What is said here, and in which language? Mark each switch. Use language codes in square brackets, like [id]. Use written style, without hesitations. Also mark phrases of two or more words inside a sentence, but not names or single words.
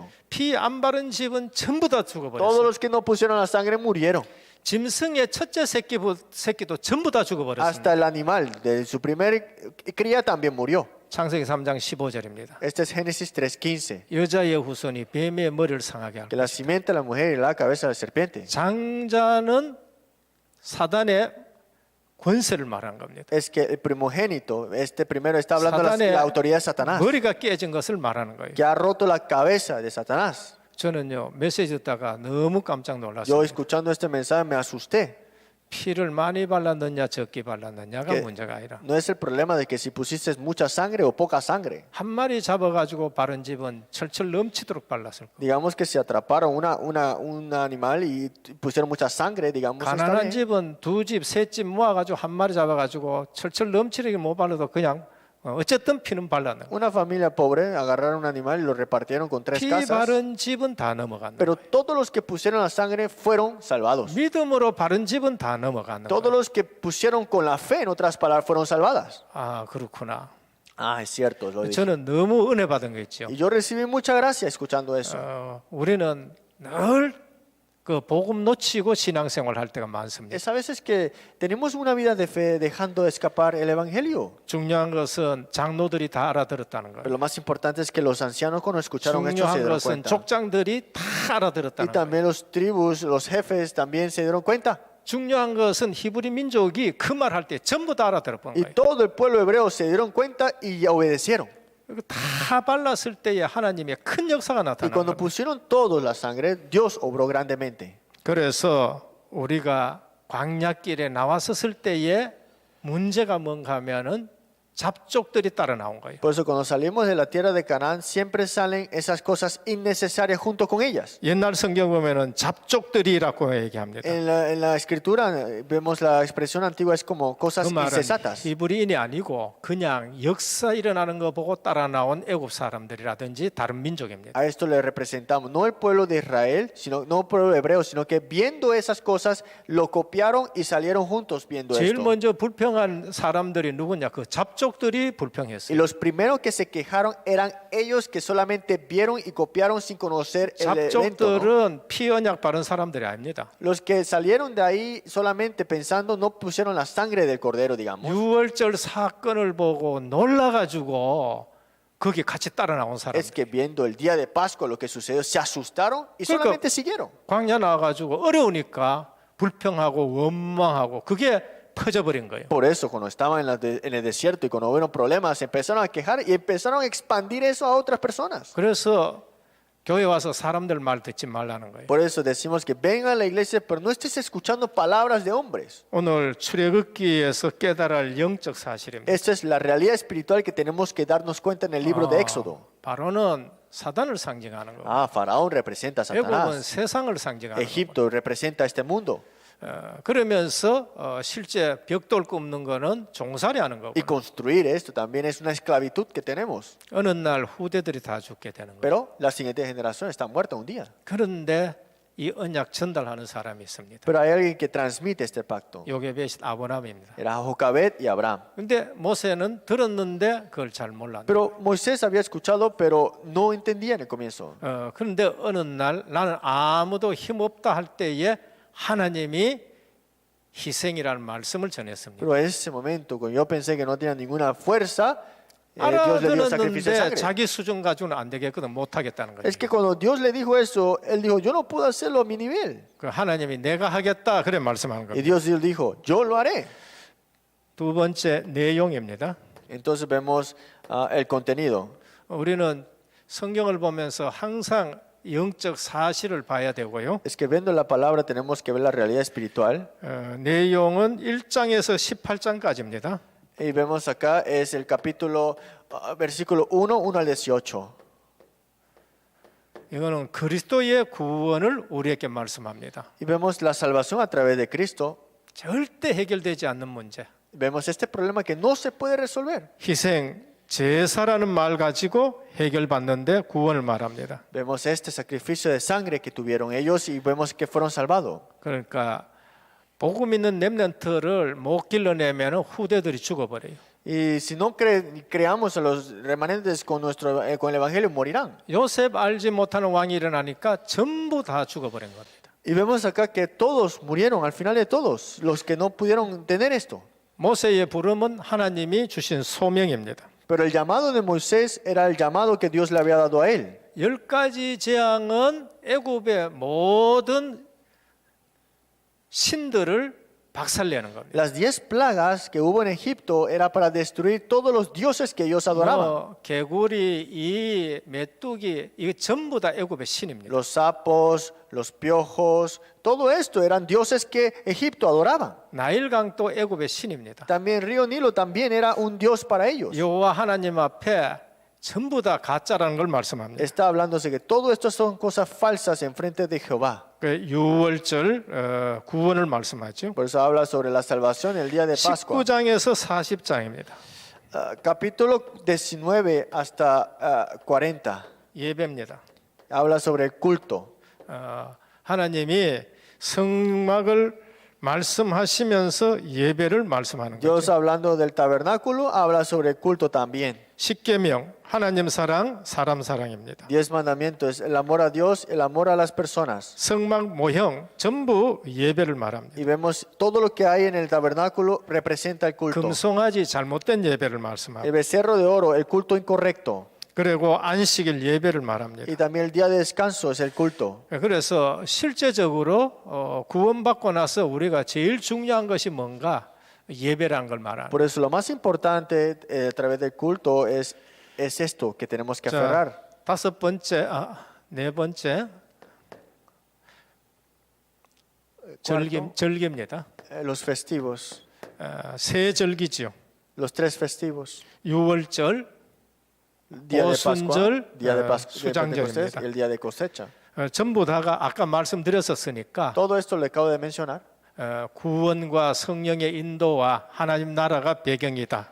[ko] 피 안 바른 집은 전부 다 [es] Todos [ko] 죽어버렸어요. [es] los que no pusieron la sangre murieron. [ko] 짐승의 첫째 새끼도 전부 다 죽어버렸습니다. [es] Hasta el animal de su primer cría también murió. [ko] 창세기 3장 15절입니다. [es] Este es Génesis 3:15. [ko] 여자의 후손이 뱀의 머리를 상하게 할 [es] Que la simiente de la mujer y la cabeza de la serpiente. [ko] 장자는 사단의 권세를 말한 겁니다. [es] Es que el primogénito, este primero está hablando de [ko] 사단의 [es] la autoridad de Satanás, [ko] 머리가 깨진 것을 말하는 거예요. [es] que ha roto la cabeza de Satanás. [ko] 저는요 메시지 듣다가 너무 깜짝 [es] Yo [ko] 놀랐어요. [es] escuchando este mensaje me asusté. [ko] 피를 많이 발랐느냐 적게 발랐느냐가 그- 문제가 아니라 [es] No es el problema de que si pusiste mucha sangre o poca sangre. [ko] 한 마리 잡아가지고 바른 집은 철철 넘치도록 발랐을 거예요. [es] Digamos que si atraparon un animal y pusieron mucha sangre, digamos, está [ko] 가난한 [es] bien. [ko] 집은 두 집, 세 집 모아가지고 한 마리 잡아가지고 철철 넘치게 못 발라도 그냥 어쨌든 피는 발랐는 거예요. [es] Una familia pobre agarraron un animal y lo repartieron con 3 [ko] 피 [es] casas, [ko] 바른 집은 다 넘어간다. [es] pero todos los que pusieron la sangre fueron salvados. [ko] 믿음으로 바른 집은 다 넘어가는 [es] Todos [ko] 거예요. [es] los que pusieron con la fe, en otras palabras, fueron salvadas. [ko] 아 그렇구나. [es] Ah, es cierto, lo dije. [ko] 저는 너무 은혜 받은 거 있죠. [es] Y yo recibí mucha gracia escuchando eso. [ko] 우리는 늘 그 복음 놓치고 신앙생활 할 때가 많습니다. [es] Es a veces que tenemos una vida de fe dejando escapar el evangelio. [ko] 중요한 것은 장로들이 다 알아들었다는 [es] Pero [ko] 거예요. [es] lo más importante es que los ancianos cuando escucharon esto se [ko] 중요한 [es] dieron [ko] 것은 [es] cuenta. [ko] 족장들이 다 [es] Y [ko] 알아들었다는 거예요. [es] también los tribus, los jefes también se dieron cuenta. [ko] 중요한 것은 히브리 민족이 그 말 할 때 전부 다 알아들었던 [es] Y [ko] 거예요. [es] todo el pueblo hebreo se dieron cuenta y obedecieron. [ko] 다 발랐을 때에 하나님의 큰 역사가 [es] Y [ko] 나타나는 [es] cuando [ko] 거예요. [es] pusieron todos la sangre, Dios obró grandemente. [ko] 그래서 우리가 광야길에 나왔었을 때에 문제가 뭔가 하면은 잡족들이 따라 나온 거예요. [es] Por eso cuando salimos de la tierra de Canaán, siempre salen esas cosas innecesarias junto con ellas. [ko] 옛날 성경 보면은 잡족들이라고 얘기합니다. [es] En la escritura vemos la expresión antigua es como cosas [ko] 그 말은 [es] insensatas. [ko] 히브리인이 아니고 그냥 역사 일어나는 거 보고 따라 나온 애굽 사람들이라든지 다른 민족입니다. [es] A esto le representamos, no el pueblo de Israel, sino no el pueblo hebreo, sino que viendo esas cosas lo copiaron y salieron juntos viendo [ko] 제일 [es] esto. [ko] 먼저 불평한 사람들이 누구냐? 그 잡족들이 [es] Y [ko] 불평했어요. [es] los primeros que se quejaron eran ellos que solamente vieron y copiaron sin conocer el evento. ¿No? [ko] 잡족들은 피 언약 바른 사람들이 아닙니다. [es] Los que salieron de ahí solamente pensando no pusieron la sangre del cordero, digamos. [ko] 유월절 사건을 보고 놀라가지고 거기 같이 따라 나온 사람. [es] Es que viendo el día de Pascua lo que sucedió, se asustaron y [ko] 그러니까 [es] solamente siguieron. [ko] 광야 나와가지고 어려우니까 불평하고 원망하고 그게 퍼져버린 거예요. [es] Por eso, cuando estaban en el desierto y cuando hubieron problemas, se empezaron a quejar y empezaron a expandir eso a otras personas. [ko] 그래서 교회 와서 사람들 말 듣지 말라는 거예요. [es] Por eso decimos que vengan a la iglesia, pero no estés escuchando palabras de hombres. [ko] 오늘 출애굽기에서 깨달을 영적 사실입니다. [es] Esta es la realidad espiritual que tenemos que darnos cuenta en el libro de Éxodo. [ko] 바로는 사단을 상징하는 거고 [es] Ah, Faraón representa a [ko] 애굽은 [es] Satanás. [ko] 세상을 상징하는 거고 [es] Egipto representa este mundo. [ko] 그러면서 실제 벽돌 굽는 거는 종살이 하는 거고 [es] Y construir esto también es una esclavitud que tenemos. [ko] 어느 날 후대들이 다 죽게 되는 거예요. [es] Pero la siguiente generación está muerta un día. [ko] 그런데 이 언약 전달하는 사람이 있습니다. [es] Pero hay alguien que transmite este pacto. [ko] 요게벳 아브라함입니다. [es] Era Jocabed y Abraham. [ko] 근데 모세는 들었는데 그걸 잘 몰랐네. [es] Pero Moisés había escuchado, pero no entendía en el comienzo. [ko] 그런데 어느 날 나는 아무도 힘 없다 할 때에 하나님이 희생이라는 말씀을 전했습니다. [es] Pero en ese momento, cuando yo pensé que no tenía ninguna fuerza, Dios le dio sacrificio de [ko] 알아들었는데 [es] sangre. [ko] 자기 수준 가지고는 안 되겠거든, 못 하겠다는 거예요. [es] Es que cuando Dios le dijo eso, él dijo, yo no puedo hacerlo a mi nivel. [ko] 그 하나님이 내가 하겠다 그래 말씀하는 [es] Y [ko] 겁니다. [es] Dios dijo, yo lo haré. [ko] 두 번째 내용입니다. [es] Entonces vemos el contenido. [ko] 우리는 성경을 보면서 항상 영적 사실을 봐야 되고요. [es] Es que viendo la palabra tenemos que ver la realidad espiritual. [ko] 내용은 1장에서 18장까지입니다. [es] Y vemos acá es el capítulo, versículo 1 al 18. [ko] 이거는 그리스도의 구원을 우리에게 말씀합니다. [es] Y vemos la salvación a través de Cristo. [ko] 절대 해결되지 않는 문제. [es] Vemos este problema que no se puede resolver. [ko] 희생, 제사라는 말 가지고 해결받는데 구원을 말합니다. [es] Vemos este sacrificio de sangre que tuvieron ellos y vemos que fueron salvados. [ko] 그러니까 복음 있는 렘넌트를 못 길러내면 후대들이 죽어버려요. [es] Y si no creamos a los remanentes con el evangelio, morirán. [ko] 요셉 알지 못하는 왕이 일어나니까 전부 다 죽어버린 겁니다. [es] Y vemos acá que todos murieron, al final de todos, los que no pudieron tener esto. [ko] 모세의 부름은 하나님이 주신 소명입니다. [es] Pero el llamado de Moisés era el llamado que Dios le había dado a él. [ko] 10가지 재앙은 애굽의 모든 신들을 박살내는 겁니다. [es] Las 10 plagas que hubo en Egipto era para destruir todos los dioses que ellos adoraban. [ko] 개구리, 이 메뚜기 이거 전부 다 애굽의 신입니다. [es] Los sapos, los piojos, todo esto eran dioses que Egipto adoraban. [ko] 나일강도 애굽의 신입니다. [es] También Río Nilo también era un dios para ellos. [ko] 여호와 하나님 앞에 전부 다 가짜라는 걸 말씀합니다. [es] Está hablándose que todo esto son cosas falsas en frente de Jehová. [ko] 그 유월절 구원을 말씀하죠. [es] Por eso habla sobre la salvación el día de Pascua. [ko] 19장에서 40장입니다. [es] Capítulo 19 hasta 40 [ko] 예배입니다. [es] habla sobre el culto. [ko] 하나님이 성막을 말씀하시면서 예배를 말씀하는 [es] Dios [ko] 거죠. [es] hablando del tabernáculo habla sobre el culto también. [ko] 십계명 하나님 사랑, 사람 사랑입니다. [es] 10 mandamientos, el amor a Dios, el amor a las personas. [ko] 성막 모형 전부 예배를 말합니다. [es] Y vemos todo lo que hay en el tabernáculo representa el culto. [ko] 금송아지 잘못된 예배를 말씀하고 [es] El becerro de oro, el culto incorrecto. [ko] 그리고 안식일 예배를 말합니다. [es] Y también el día de descanso es el culto. [ko] 그래서 실제적으로 구원받고 나서 우리가 제일 중요한 것이 뭔가 예배라는 걸 말합니다. [es] Por eso lo más importante a través del culto es esto que tenemos que aferrar. [ko] 다섯 번째, 네 번째 절기입니다. [es] Los festivos, [ko] 세 절기지요. [es] los tres festivos. [ko] 유월절, [es] Día de Pascua, [ko] 오순절, [es] día de Pascua, de Pentecostés [ko] 수장절입니다. [es] y el día de cosecha. [ko] 전부 다가 아까 말씀드렸었으니까 [es] Todo esto le acabo de mencionar. [ko] 구원과 성령의 인도와 하나님 나라가 배경이다.